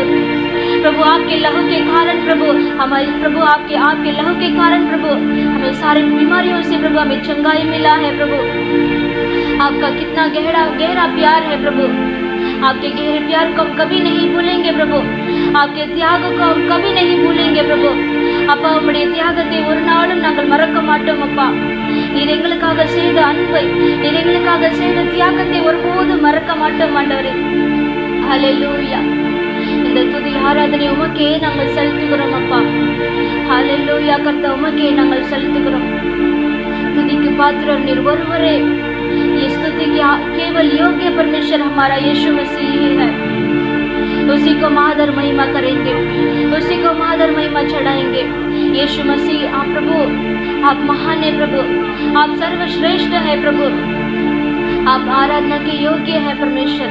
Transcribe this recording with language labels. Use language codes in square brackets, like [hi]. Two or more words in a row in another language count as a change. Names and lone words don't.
[hi] प्रभु आपके लहू के कारण प्रभु हमारे प्रभु आपके लहू के कारण प्रभु हमें सारे बीमारियों से प्रभु हमें चंगाई मिला है प्रभु। आपका कितना गहरा प्यार है प्रभु, आपके गहरे प्यार को हम कभी नहीं भूलेंगे प्रभु, आपके त्याग को हम कभी नहीं भूलेंगे प्रभु। [ta] அப்பா உம்முடைய தியாகத்தை ஒரு நாளும் நாங்கள் மறக்க மாட்டோம் அப்பா. நீர் எங்களுக்காக செய்த அன்பை, நீர் எங்களுக்காக செய்த தியாகத்தை ஒருபோதும் மறக்க மாட்டோம் ஆண்டவரே. ஹல்லேலூயா. இந்த துதி ஆராதனை உமக்கே நாங்கள் செலுத்துகிறோம் அப்பா. ஹல்லேலூயா கர்த்தா உமக்கே நாங்கள் செலுத்துகிறோம். துதிக்கு பாத்திரம் நீர் ஒருவரே. [hi] ये स्तुति केवल योग्य परमेश्वर हमारा यीशु मसीह ही है। उसी को मादर महिमा करेंगे, उसी को मादर महिमा चढ़ाएंगे। यीशु मसीह आप प्रभु, आप महान है प्रभु, आप सर्वश्रेष्ठ है प्रभु, आप आराधना के योग्य है परमेश्वर।